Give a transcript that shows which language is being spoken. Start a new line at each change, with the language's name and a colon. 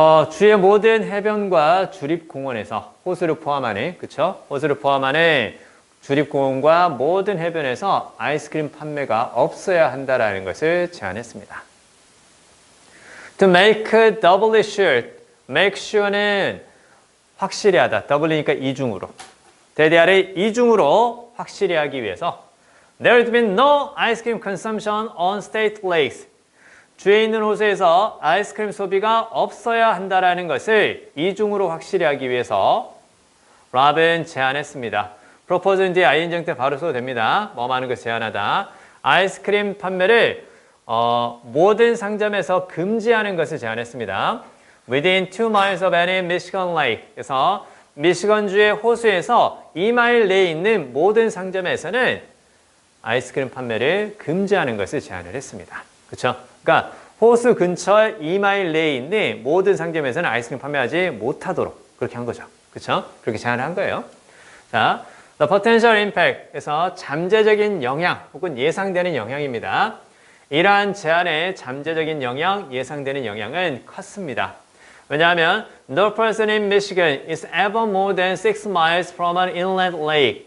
Korean: 주의 모든 해변과 주립공원에서 호수를 포함하는, 그쵸? 호수를 포함하는 주립공원과 모든 해변에서 아이스크림 판매가 없어야 한다는 것을 제안했습니다.
English: To make doubly sure, make sure는 확실히 하다.
Korean: double니까 이중으로. 대대하를 이중으로 확실히 하기 위해서
English: There has been no ice cream consumption on state lakes.
Korean: 주에 있는 호수에서 아이스크림 소비가 없어야 한다는 것을 이중으로 확실히 하기 위해서 랍은 제안했습니다. propose는 뒤에 ing 때 바로 써도 됩니다. 뭐 하는 것을 제안하다. 아이스크림 판매를 모든 상점에서 금지하는 것을 제안했습니다.
English: Within 2 miles of any Michigan lake.
Korean: 그래서 미시건주의 호수에서 2마일 내에 있는 모든 상점에서는 아이스크림 판매를 금지하는 것을 제안을 했습니다. 그렇죠? 그러니까 호수 근처 2마일 내에 있는 모든 상점에서는 아이스크림 판매하지 못하도록 그렇게 한 거죠. 그렇죠? 그렇게 제안을 한 거예요.
English: 자, the potential impact.
Korean: 그래서 잠재적인 영향 혹은 예상되는 영향입니다. 이러한 제안의 잠재적인 영향, 예상되는 영향은 컸습니다. 왜냐하면
English: no person in Michigan is ever more than 6 miles from an inland lake.